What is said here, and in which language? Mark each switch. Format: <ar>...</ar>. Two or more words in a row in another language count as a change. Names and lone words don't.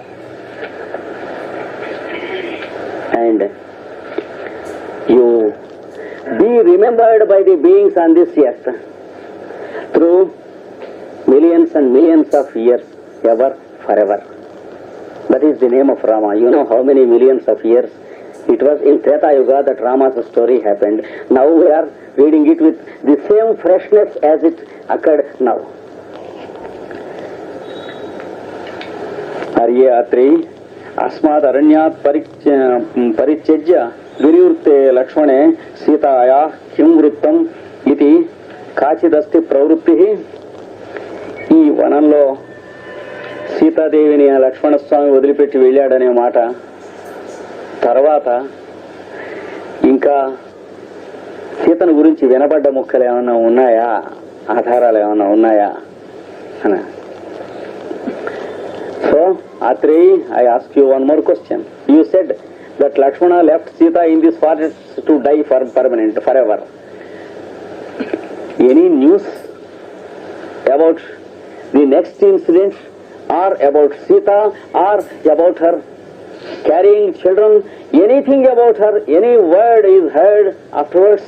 <en>and you be remembered by the beings on this earth through millions and millions of years, ever, forever. That is the name of Rama. You know how many millions of years? It was in Treta Yuga that Rama's story happened. Now we are reading it with the same freshness as it occurred now.</en> <sa>आर्ये अत्रि अस्मात् अरण्यात् परित्यज्य विनिवृत्ते लक्ष्मणे सीताया किं वृत्तम् इति काचिदस्ति प्रवृत्तिः.</sa> <te>ఈ వనంలో సీతాదేవిని లక్ష్మణస్వామి వదిలిపెట్టి వెళ్ళాడనే మాట తర్వాత ఇంకా సీతను గురించి వినబడ్డ ముక్కలు ఏమన్నా ఉన్నాయా, ఆధారాలు ఏమన్నా ఉన్నాయా అని.</te> <en>So, Atreyi, I ask you one more question. You said that Lakshmana left Sita in this forest to die forever. Any news about the next incident, or about Sita, or about her carrying children, anything about her, any word is heard afterwards?</en>